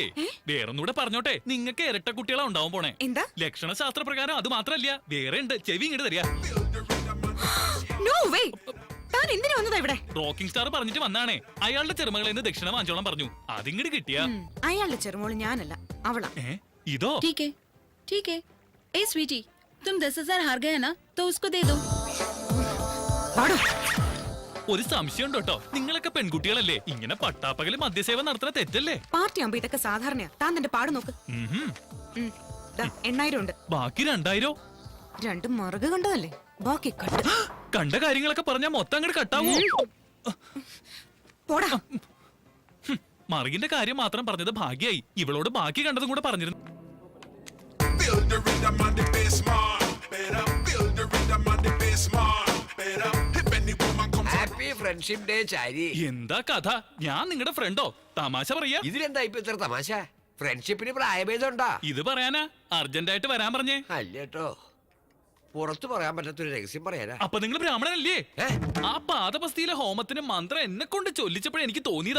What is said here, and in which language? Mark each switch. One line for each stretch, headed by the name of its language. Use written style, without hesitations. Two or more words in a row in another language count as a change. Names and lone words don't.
Malayalam: വേറൊന്നുകൂടെ പറഞ്ഞോട്ടെ, നിങ്ങൾക്ക് ഇരട്ട കുട്ടികളാ ഉണ്ടാവാൻ പോണേ. എന്താ? ലക്ഷണശാസ്ത്ര പ്രകാരം അത് മാത്രല്ല, വേറെ ഉണ്ട്. ചെവി ഇങ്ങോട്ട് തരിക. റോക്കിംഗ് സ്റ്റാർ പറഞ്ഞിട്ട് വന്നാണേ. അയാളുടെ ചെറുമകളിൽ നിന്ന് ദക്ഷിണ വാങ്ങിച്ചോളാൻ പറഞ്ഞു. അതിങ്ങോട്ട് കിട്ടിയ അയാളുടെ ചെറുമോള് ഞാനല്ല, അവളാ. ഇതോ?
Hindi: ठीक है। ए स्वीटी, तुम 10,000 हार गए ना, तो उसको दे दो।
Malayalam: ഒരു സംശയം ഉണ്ട് കേട്ടോ, നിങ്ങളൊക്കെ പെൺകുട്ടികളല്ലേ? ഇങ്ങനെ പട്ടാപ്പകല് മദ്യസേവ നടത്തുന്ന തെറ്റല്ലേ? പാർട്ടി ആകുമ്പോ ഇതൊക്കെ സാധാരണയാ. താൻ തന്റെ പാട് നോക്ക്. 8,000 ഉണ്ട്. ബാക്കി 2,000? 2 മറുക കണ്ടതല്ലേ, ബാക്കി കട്ട്. കണ്ട കാര്യങ്ങളൊക്കെ പറഞ്ഞാ മൊത്തം അങ്ങോട്ട് കട്ടാവോ? പോടാ. മറുകിന്റെ കാര്യം മാത്രം പറഞ്ഞത് ഭാഗ്യായി. ഇവളോട് ബാക്കി കണ്ടതും കൂടെ പറഞ്ഞിരുന്നു.
English: Build the rhythm on the bass mark. Better build the rhythm on the bass mark. Better if any woman comes. happy friendship day
Malayalam: ചാരി. എന്താ കഥ? ഞാൻ നിങ്ങളുടെ ഫ്രണ്ടോ? തമാശ പറയാ. ഇതിലെന്താ ഇപ്പൊ ഇത്ര തമാശ? ഫ്രണ്ട്ഷിപ്പിന് പ്രായഭേദം ഉണ്ടാ? ഇത് പറയാനാ അർജന്റായിട്ട് വരാൻ പറഞ്ഞേ? അല്ലേട്ടോ, പുറത്തു പറയാൻ പറ്റാത്തൊരു രഹസ്യം പറയാനാ. അപ്പൊ നിങ്ങൾ ബ്രാഹ്മണനല്ലേ? ആ പാദപസ്ഥിയിലെ ഹോമത്തിന് മന്ത്രം എന്നെ കൊണ്ട് ചൊല്ലിച്ചപ്പോഴേ എനിക്ക് തോന്നിയതാ.